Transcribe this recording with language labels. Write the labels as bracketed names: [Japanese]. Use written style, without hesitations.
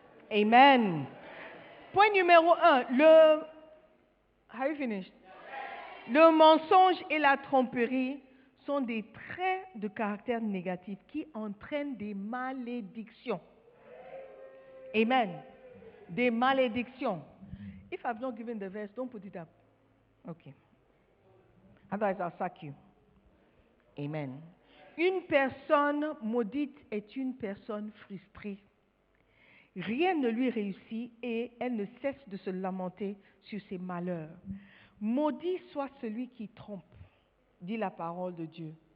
[French] Amen. Point numéro 1, [English] Have you finished? [French] Le mensonge et la tromperie sont des traits de caractère négatifs qui entraînent des malédictions. Amen. Des malédictions. [English] If I've not given the verse, don't put it up. Okay. Otherwise, I'll sack you. Amen. [French] Une personne maudite est une personne frustrée. Rien ne lui réussit et elle ne cesse de se lamenter sur ses malheurs. Maudit soit celui qui trompe, dit la parole de Dieu.